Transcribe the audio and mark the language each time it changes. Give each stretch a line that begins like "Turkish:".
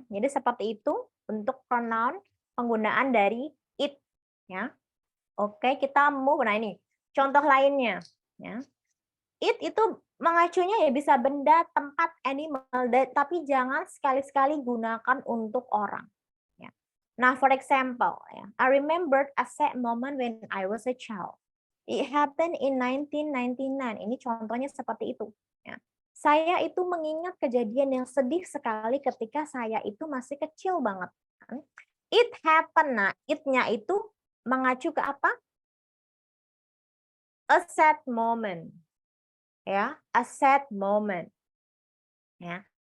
Indonesian: Jadi seperti itu untuk pronoun penggunaan dari it ya. Oke, kita move. Nah ini contoh lainnya ya. It itu mengacunya ya bisa benda, tempat, animal, tapi jangan sekali-sekali gunakan untuk orang. Ya.
English: Nah, for example, ya, I remembered a sad moment when I was a child. It happened in 1999.
Indonesian: Ini contohnya seperti itu. Ya. Saya itu mengingat kejadian yang sedih sekali ketika saya itu masih kecil banget.
English: It happened.
Indonesian: Nah,
English: it-nya
Indonesian: itu mengacu ke apa?
English: A sad moment. Ya, a sad moment. Ya.